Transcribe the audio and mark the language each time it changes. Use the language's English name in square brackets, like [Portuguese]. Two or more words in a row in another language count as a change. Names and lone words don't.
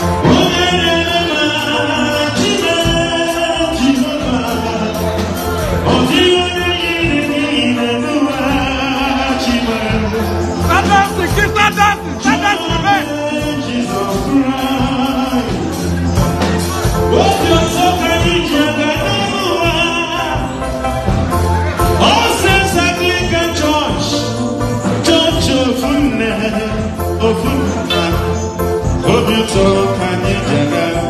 [Igbo] Onye na-eme mma, Chineke, Jehova. [English] Fantastic, fantastic, fantastic, man. Jesus Christ. [Igbo] Obi ọzọ ka anyị ji aga n'ụwa. [English] All Saints Anglican Church, Church of Nne, of Nne. [Igbo] Obi ụtọ ka anyị ji aga.